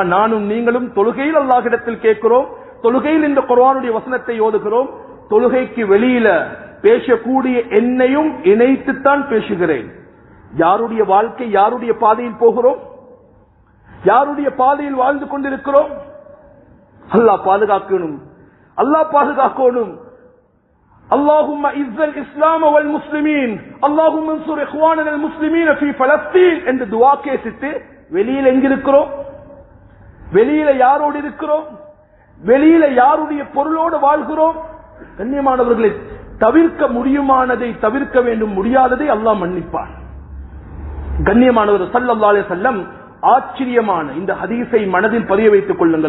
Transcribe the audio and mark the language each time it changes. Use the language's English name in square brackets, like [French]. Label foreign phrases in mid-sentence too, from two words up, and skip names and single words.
[Tamil] நானும் நீங்களும் தொழுகையில் அல்லாஹ்விடத்தில் கேட்கிறோம், தொழுகையில் இந்த குர்ஆனுடைய வசனத்தை ஓதுகிறோம், தொழுகைக்கு வெளியில பேசக்கூடிய என்னையும் இணைத்துத்தான் பேசுகிறேன். யாருடைய வாழ்க்கை, யாருடைய பாதையில் போகிறோம், யாருடைய பாதையில் வாழ்ந்து கொண்டிருக்கிறோம்? அல்லாஹ் பாதுகாக்கணும், அல்லாஹ் பாதுகாக்கணும். [Arabic] اللهم اعز الاسلام والمسلمين اللهم انصر اخواننا المسلمين في فلسطين [Tamil] என்று துஆ கேட்டு வெளியில எங்க இருக்கிறோம்? வெளியில யாரோடு இருக்கிறோம்? வெளியில யாருடைய பொருளோடு வாழ்கிறோம்? கண்ணியமானவர்களே, தவிர்க்க முடியுமானதை தவிர்க்க வேண்டும், முடியாததை அல்லாஹ் மன்னிப்பான். கண்ணியமானவர் [Arabic] صلى الله عليه وسلم [Tamil] ஆச்சரியமான இந்த ஹதீஸை மனதில் பதிய வைத்துக் கொள்ளுங்கள்.